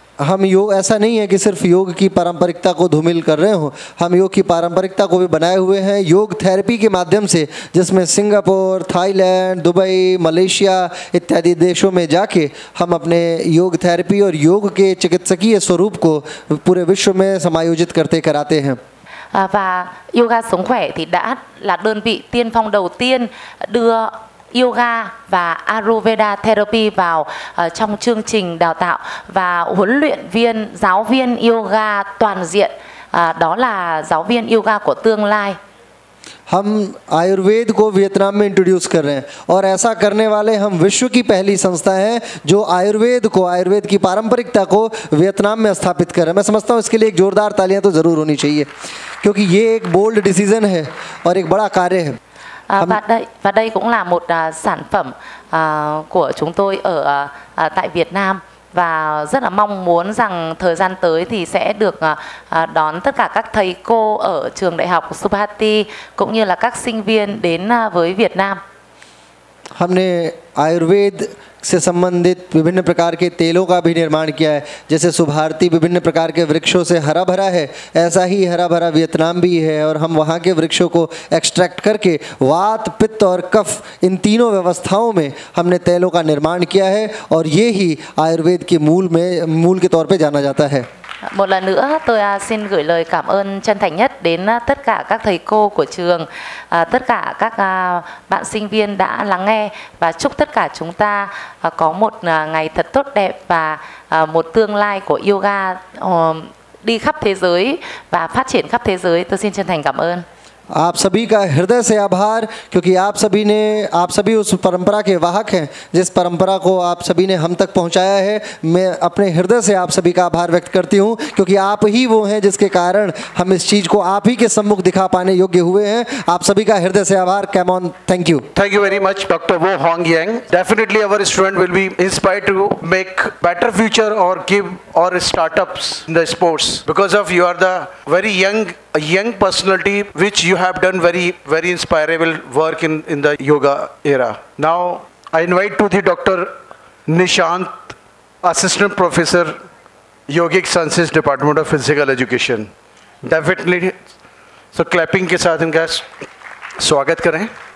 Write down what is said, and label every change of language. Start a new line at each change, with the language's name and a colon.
Hindi: हम योग ऐसा नहीं है कि सिर्फ योग की पारंपरिकता को धूमिल कर रहे हो, हम योग की पारंपरिकता को भी बनाए हुए हैं योग थेरेपी के माध्यम से, जिसमें सिंगापुर, थाईलैंड, दुबई, मलेशिया इत्यादि देशों में जाके हम अपने योग थेरेपी और योग के चिकित्सकीय स्वरूप को पूरे विश्व में समायोजित करते कराते हैं।
Vietnamese: Và yoga sống khỏe thì đã là đơn vị tiên phong đầu tiên đưa yoga và Ayurveda therapy vào trong chương trình đào tạo và huấn luyện viên, giáo viên yoga toàn diện, đó là giáo viên yoga của tương lai।
Hindi: हम आयुर्वेद को Vietnam में introduce कर रहे हैं और ऐसा करने वाले हम विश्व की पहली संस्था है जो आयुर्वेद को, आयुर्वेद की पारंपरिकता को वियतनाम में स्थापित कर रहे हैं। मैं समझता हूँ इसके लिए एक जोरदार तालियां तो ज़रूर होनी चाहिए, क्योंकि ये एक बोल्ड डिसीजन है और एक बड़ा कार्य है।
Vietnamese: Và đây cũng là một sản phẩm của chúng tôi ở tại Việt Nam, và rất là mong muốn rằng thời gian tới thì sẽ được đón tất cả các thầy cô ở trường đại học Subhati cũng như là các sinh viên đến với Việt Nam।
Hindi: हमने आयुर्वेद से संबंधित विभिन्न प्रकार के तेलों का भी निर्माण किया है। जैसे सुभारती विभिन्न प्रकार के वृक्षों से हरा भरा है, ऐसा ही हरा भरा वियतनाम भी है और हम वहाँ के वृक्षों को एक्सट्रैक्ट करके वात, पित्त और कफ, इन तीनों व्यवस्थाओं में हमने तेलों का निर्माण किया है और ये ही आयुर्वेद के मूल के तौर पे जाना जाता है।
Vietnamese: Một lần nữa tôi xin gửi lời cảm ơn chân thành nhất đến tất cả các thầy cô của trường, tất cả các bạn sinh viên đã lắng nghe, và chúc tất cả chúng ta có một ngày thật tốt đẹp và một tương lai của yoga đi khắp thế giới và phát triển khắp thế giới. Tôi xin chân thành cảm ơn.
Hindi: आप सभी का हृदय से आभार, क्योंकि आप सभी उस परंपरा के वाहक हैं जिस परंपरा को आप सभी ने हम तक पहुंचाया है। मैं अपने हृदय से आप सभी का आभार व्यक्त करती हूं, क्योंकि आप ही वो हैं जिसके कारण हम इस चीज़ को आप ही के सम्मुख दिखा पाने योग्य हुए हैं। आप सभी का हृदय से आभार।
Vietnamese: कैम ऑन,
English: Thank you. Thank you very much, Dr. Wo Hong Yang. Definitely our student will be inspired to make better future or give or startups in the sports, because of you are the very young personality which you have done very inspirable work in the yoga era. Now I invite to the Dr. Nishant, Assistant Professor, Yogic Sciences, Department of Physical Education. Definitely, so clapping
Hindi: के साथ इनका स्वागत करें।